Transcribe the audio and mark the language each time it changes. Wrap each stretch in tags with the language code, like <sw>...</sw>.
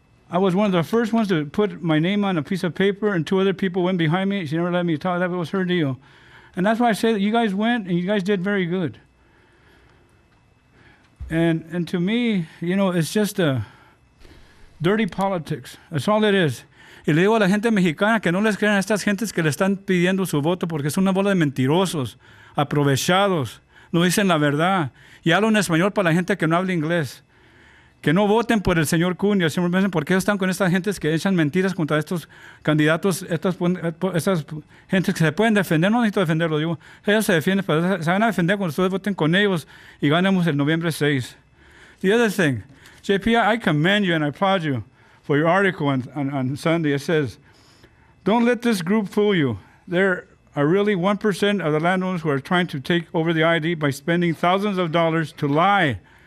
<en>I was one of the first ones to put my name on a piece of paper, and 2 other people went behind me. She never let me talk. That was her deal. And that's why I say that you guys went, and you guys did very good. And to me, you know, it's just dirty politics. That's all it is.</en> <es>Y le digo a la gente mexicana que no les crean a estas gentes que le están pidiendo su voto, porque es una bola de mentirosos, aprovechados, no dicen la verdad. Y hablo en español para la gente que no habla inglés. Que no voten por el señor Kuhn y el señor Benson, porque ellos están con estas gentes que echan mentiras contra estos candidatos, estas gentes que se pueden defender. No necesito defenderlo, digo, ellos se defienden, pero se van a defender cuando ustedes voten con ellos y ganemos el noviembre 6.</es> <en>The other thing, JP, I commend you and I applaud you for your article on Sunday. It says, don't let this group fool you. There are really 1% of the landowners who are trying to take over the ID by spending thousands of dollars to lie</en>